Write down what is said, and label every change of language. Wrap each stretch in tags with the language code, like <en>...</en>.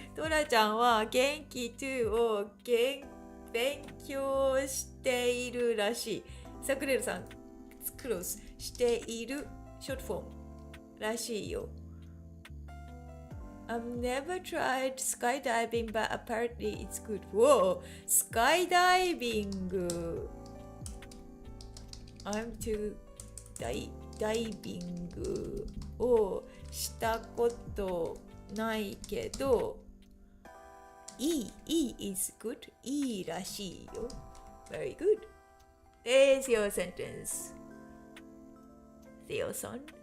<ja>トラちゃんは元気2を勉強しているらしい。サクレルさん、クロスしているショートフォームらしいよ。</ja> <en>I've never tried skydiving, but apparently it's good. Whoa, skydiving. I'm too</en> <ja>ダイビングをしたことないけど、いい</ja> <en>is good.</en> <ja>いいらしいよ。</ja> <en>Very good. There's your sentence.</en> <ja>セオさん。</ja>